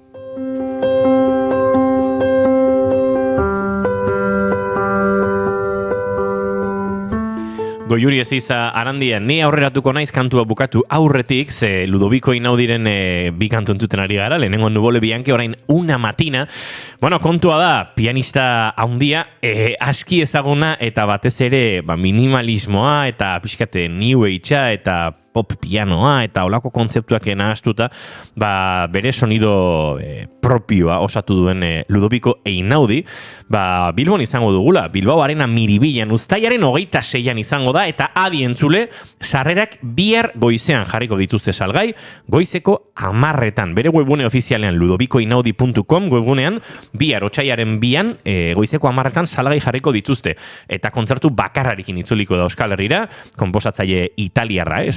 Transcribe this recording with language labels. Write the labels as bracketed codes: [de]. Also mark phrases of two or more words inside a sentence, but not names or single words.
[eu] Goiuri ez iza Arandian, ni aurreratuko naiz kantua bukatu aurretik, ze Ludoviko Inaudiren bi kantu entuten ari gara, lehenengo Nubole Bianche, orain Una Matina. Kontua da, pianista haundia, aski ezaguna, eta batez ere minimalismoa, eta pixkate [en] new age-a, [eu] eta pop pianoa, eta olako kontzeptuak nahaztuta, bere [es] sonido propioa [eu] osatu duen Ludoviko Einaudi, Bilbon izango dugula, Bilbao Arena Miribilan, uztailaren 26an izango da, eta adi entzule, sarrerak bihar goizean jarriko dituzte salgai, goizeko 10:00, bere webgune ofizialean ludovikoinaudi.com webgunean, bihar otsailaren 2an, goizeko 10:00 salgai jarriko dituzte, eta kontzertu bakarrarekin itzuliko da Euskal Herrira, konposatzaile italiarra, esan da